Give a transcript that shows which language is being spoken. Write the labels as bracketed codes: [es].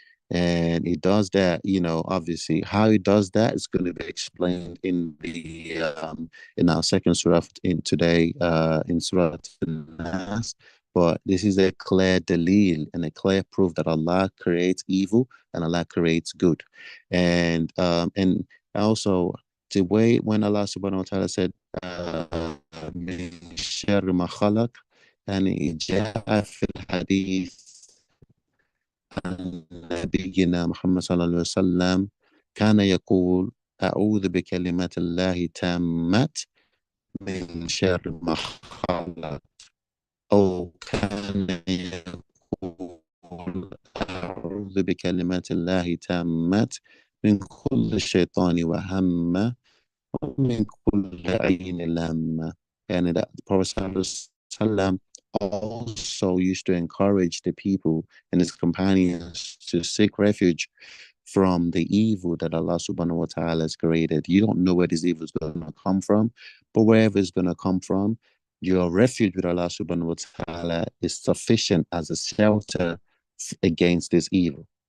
[en] And he does that, obviously how he does that is going to be explained in our second surah in today, in surah Naas. But this is a clear dalil and a clear proof that Allah creates evil and Allah creates good. And also the way when Allah subhanahu wa ta'ala said [ar] min sharri ma khalaq, [en] and [ar] جاء في الحديث نبينا محمد صلى الله عليه وسلم كان يقول أعوذ بكلمات الله تامات من شر ما خلق، أو كان يقول أعوذ بكلمات الله تامات من كل شيطان وهم ومن كل عين لامة. [en] And that the Prophet ﷺ also used to encourage the people and his companions to seek refuge from the evil that Allah subhanahu wa ta'ala has created. You don't know where this evil is going to come from, but wherever it's going to come from, your refuge with Allah subhanahu wa ta'ala is sufficient as a shelter against this evil.